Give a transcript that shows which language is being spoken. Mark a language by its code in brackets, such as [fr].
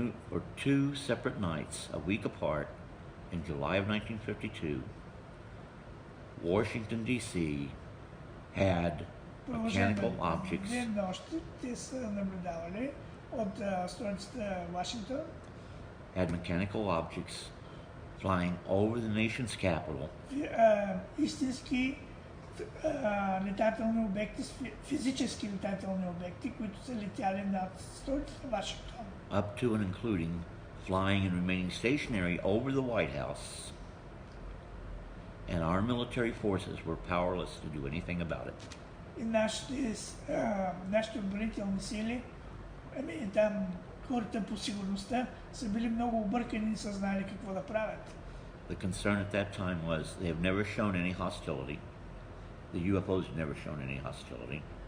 [en] for two separate nights, a week apart, in July of 1952, Washington, D.C. had mechanical objects [bg] Две нощи те са наблюдавали от столицата Вашингтон. [en] had mechanical objects flying over the nation's capital [bg] Истински летателни обекти, физически летателни обекти, които са летяли над столицата Вашингтон. [en] up to and including flying and remaining stationary over the White House. And our military forces were powerless to do anything about it. [bg] И нашите отбранителни сили, там хората по сигурността са били много объркани и не са знали какво да правят. [en] The concern at that time was they have never shown any hostility. The UFOs have never shown any hostility.